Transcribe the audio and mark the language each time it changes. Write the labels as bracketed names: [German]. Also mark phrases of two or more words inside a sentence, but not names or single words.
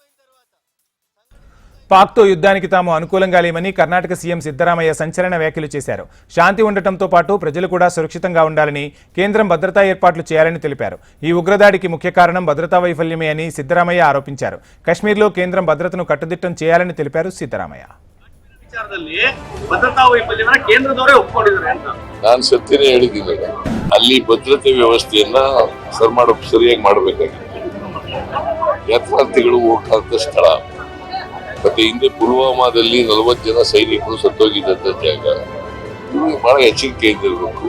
[Telugu] పాక్తో యుద్ధానికి తాము అనుకూలంగా లేమని కర్ణాటక సీఎం సిద్ధరామయ్య సంచలన వ్యాఖ్యలు చేశారు. శాంతి ఉండటంతో పాటు ప్రజలు కూడా సురక్షితంగా ఉండాలని, కేంద్రం భద్రతా ఏర్పాట్లు చేయాలని తెలిపారు. ఈ ఉగ్రదాడికి ముఖ్య కారణం భద్రతా వైఫల్యమే అని సిద్ధరామయ్య ఆరోపించారు. కశ్మీర్లో కేంద్రం భద్రతను కట్టుదిట్టం చేయాలని తెలిపారు సిద్ధరామయ్య. [Kannada] ನಾನು ಸತ್ಯನೇ ಹೇಳಿದ್ದೀನಿ, ಅಲ್ಲಿ ಭದ್ರತೆ ವ್ಯವಸ್ಥೆಯನ್ನ ಸರಿಯಾಗಿ ಮಾಡಬೇಕಾಗಿತ್ತು. ಯಾತ್ರಾರ್ಥಿಗಳು ಹೋಗ್ತಾ ಸ್ಥಳ, ಮತ್ತೆ ಹಿಂದೆ ಪುಲ್ವಾಮಾದಲ್ಲಿ 40 ಜನ ಸೈನಿಕರು ಸತ್ತೋಗಿದ್ದಂತ ಜಾಗ, ಬಹಳ ಎಚ್ಚರಿಕೆಯಿಂದ ಇರಬೇಕು.